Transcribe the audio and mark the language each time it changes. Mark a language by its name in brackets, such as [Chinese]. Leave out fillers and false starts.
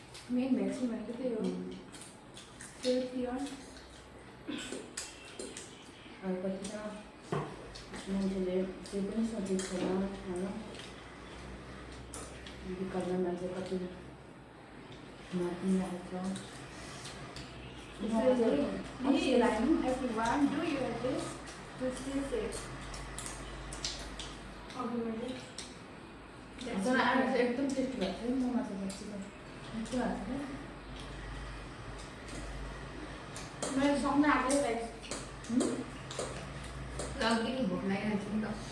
[Nepali] Main vaccine भनेको त्यही हो सेफ्टी हो अब कति त मान्छेले त्यो पनि सोचेको छैन होइन विकल्पमा मान्छे कति मरिरहेको छ [English] Please, everyone, do your best to stay safe. [Nepali] तर आज चाहिँ एकदम टेस्टी भएको थियो मोमो चाहिँ बसेको मिठो भएको थियो मैले सँगै आएकै गाइस अघि नै भोक लागिरहेको थियो नि त